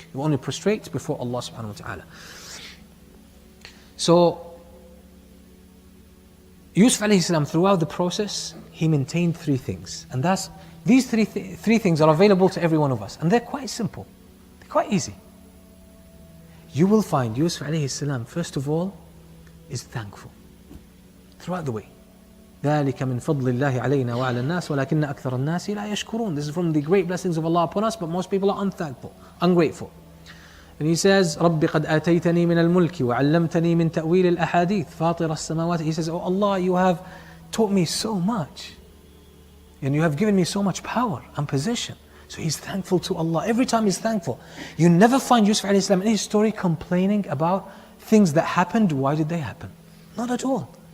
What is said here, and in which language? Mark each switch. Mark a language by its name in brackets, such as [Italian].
[English] You only prostrate before Allah subhanahu wa ta'ala. So Yusuf alayhi salam, throughout the process, he maintained three things. And these three things are available to every one of us. And they're quite simple, they're quite easy. You will find Yusuf alayhi salam, first of all, is thankful throughout the way. [Arabic] ذلك من فضل الله علينا وعلى الناس ولكن أكثر الناس لا يشكرون. [English] This is from the great blessings of Allah upon us, but most people are unthankful, ungrateful. And he says, [Arabic] رب قد آتيتني من الملك وعلمتني من تأويل الأحاديث فاطر السماوات. [English] He says, oh Allah, you have taught me so much and you have given me so much power and position. So he's thankful to Allah. Every time he's thankful. You never find Yusuf alayhi salam in his story complaining about things that happened. Why did they happen? Not at all.